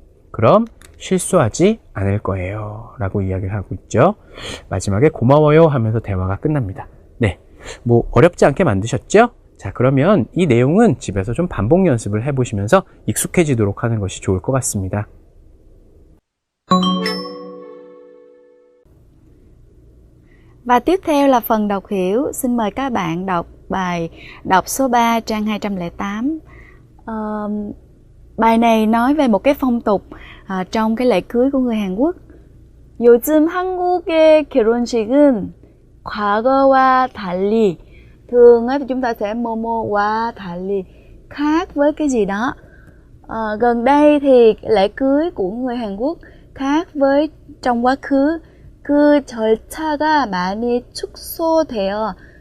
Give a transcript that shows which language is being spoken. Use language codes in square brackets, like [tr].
[ko] 그럼 실수하지 않을 거예요. 라고 이야기를 하고 있죠. 마지막에 고마워요 하면서 대화가 끝납니다. 네, 뭐 어렵지 않게 만드셨죠? 자, 그러면 이 내용은 집에서 좀 반복 연습을 해보시면서 익숙해지도록 하는 것이 좋을 것 같습니다. [vi] Và tiếp theo là phần đọc hiểu. Xin mời các bạn đọc bài đọc số 3 trang 208. Bài này nói về một cái phong tục trong cái lễ cưới của người Hàn Quốc. [ko] 요즘 한국의 결혼식은 과거와 달리. [vi] Thường á, thì chúng ta sẽ [ko] 뭐뭐와 달리, [vi] khác với cái gì đó. Gần đây thì lễ cưới của người Hàn Quốc khác với trong quá khứ. [ko] 그 절차가 많이 축소되다.